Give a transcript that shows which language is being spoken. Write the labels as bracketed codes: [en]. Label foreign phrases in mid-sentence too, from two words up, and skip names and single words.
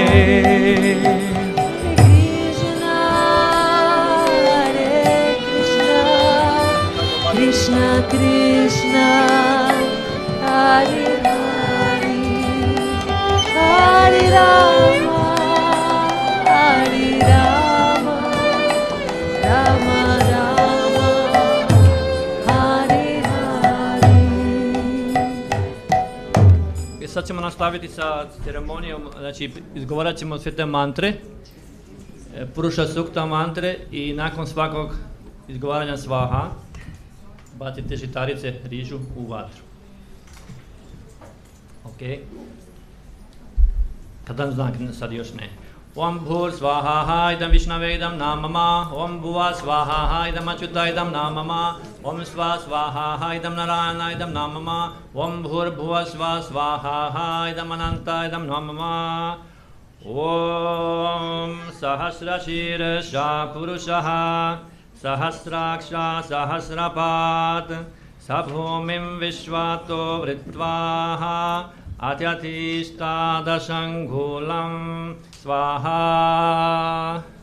[sa] Krishna Krishna, Hare Hare, Hare Rama, Hare Rama, Rama Rama, Hare Hare. [hr] Sad ćemo nastaviti sa ceremonijom, znači izgovarat ćemo sve te mantre, Purusha Sukta mantre i nakon svakog izgovaranja svaha bacite žitarice rižu u vatru. Ok? Kadan znak, sad još ne. [sa] Om Bhur Svaha idam Vishnave idam namama, Om Bhuva Svaha idam Achyuta idam namama, Om Sva Svaha idam Narayana idam namama, Om Bhur Bhuva Svaha idam Ananta idam namama, Om Sahasra Shirasha Purushaha Sahasraksha Sahasrapat Sabhumim Vishvato Vritvaha Atyatishta Dashangulam Svaha